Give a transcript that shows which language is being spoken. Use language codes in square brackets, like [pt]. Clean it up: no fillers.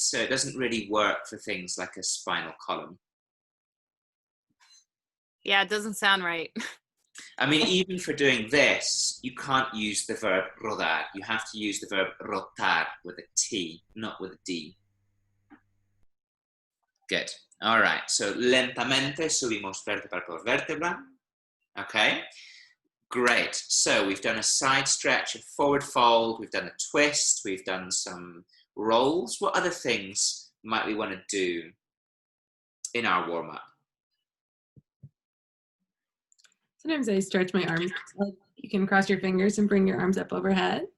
[en] So it doesn't really work for things like a spinal column. yeah, it doesn't sound right. I mean, even for doing this, you can't use the verb rodar. You have to use the verb rotar with a T, not with a D. Good. All right. [es] So lentamente subimos vértebra por vértebra. [en] Okay. Great. So we've done a side stretch, a forward fold. We've done a twist. We've done some rolls. What other things might we want to do in our warm-up? Sometimes I stretch my arms. Like you can cross your fingers and bring your arms up overhead.